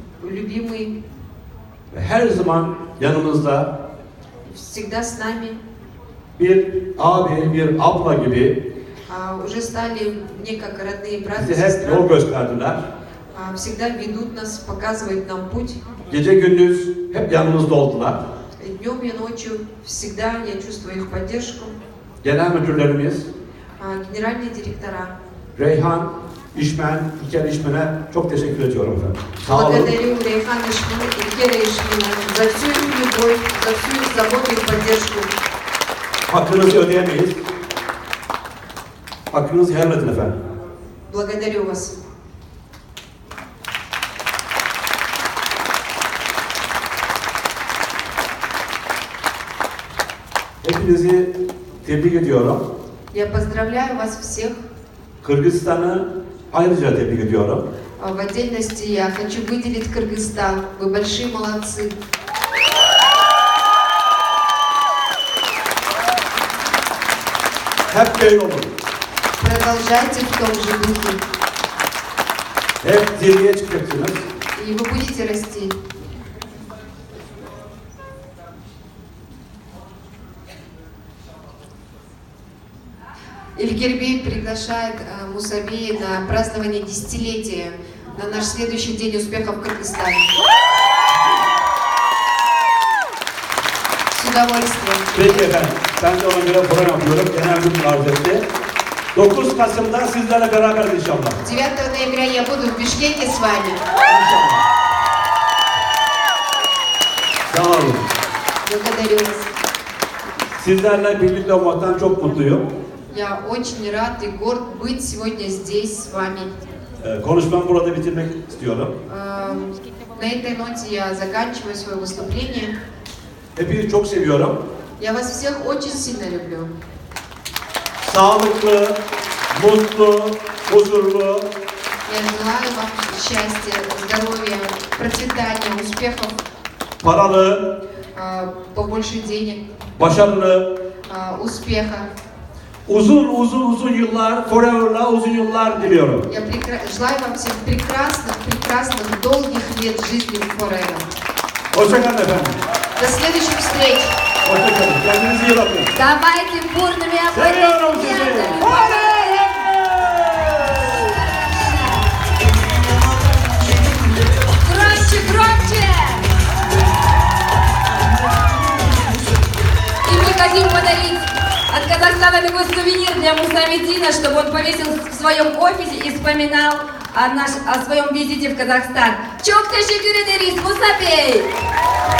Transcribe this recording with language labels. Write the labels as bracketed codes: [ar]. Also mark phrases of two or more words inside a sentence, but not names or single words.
[tr] ve her zaman yanımızda [ru] всегда с нами, [tr] Bir abi, bir abla gibi [ru] уже стали мне как родные брат и [tr] bize hep yol [ru] сестра, [tr] gösterdiler. [ru] всегда ведут нас, показывают нам путь. [tr] Gece gündüz hep yanımızda oldular. [ru] И днем и ночью всегда я чувствую их поддержку. [tr] Genel müdürlerimiz [ru] Генеральные директора. [tr] Reyhan İşmen, İlker İşmen'e çok teşekkür ediyorum efendim. Sağ olun. [ru] Благодарю Рейхана Ишмина и Ильгера Ишмина за всю их любовь, за всю их заботу и поддержку. [tr] Hakkınızı ödeyemeyiz. Hakkınızı helal edin efendim. [ru] Благодарю вас. [tr] Hepinizi tebrik ediyorum. [ru] Я поздравляю вас всех. [tr] Kırgızistan'ı ayrıca tebrik ediyorum. [ru] В отдельности я хочу выделить Кыргызстан. Вы большие молодцы. [tr] Hep böyle olun. [ru] Продолжайте в том же духе. [tr] Hep zirveye çıkacaksınız. [ru] И вы будете расти. Ильгербей приглашает Мусабея на празднование десятилетия, на наш следующий день успехов в Кыргызстане. С удовольствием. [tr] Peki efendim. Ben de ona göre program yapıyorum. Genel müdür arz etti. 9 Kasım'da sizlerle beraber inşallah. [ru] 9 ноября я буду в Бишкеке с вами. [tr] İnşallah. Sağ olun. [ru] Благодарю вас. [tr] Sizlerle birlikte olmaktan çok mutluyum. [ru] Я очень рад и горд быть сегодня здесь с вами. [tr] Konuşmamı burada bitirmek istiyorum. [ru] На этой ноте я заканчиваю свое выступление. [tr] Hepinizi çok seviyorum. [ru] Я вас всех очень сильно люблю. [tr] Sağlıklı, mutlu, huzurlu, [ru] Я желаю вам счастья, здоровья, процветания, успехов, [tr] paralı, [ru] побольше денег, [tr] başarılı, [ru] успеха. [tr] uzun yıllar, forever'la uzun yıllar diliyorum. [ru] Я желаю вам всем прекрасных, долгих лет жизни в Forever. [tr] Hoşçakalın efendim. [ru] До следующих встреч! [tr] Hoşçakalın. Kendinize iyi bakın. [ru] Давайте бурными [tr] Seviyorum sizi. [ru] аплодисментами. [tr] Oley! [ru] Громче, громче! И мы хотим подарить от Казахстана такой сувенир для Мусамедина, чтобы он повесил в своем офисе и вспоминал о своем визите в Казахстан. [tr] Çok teşekkür ederiz Musa Bey.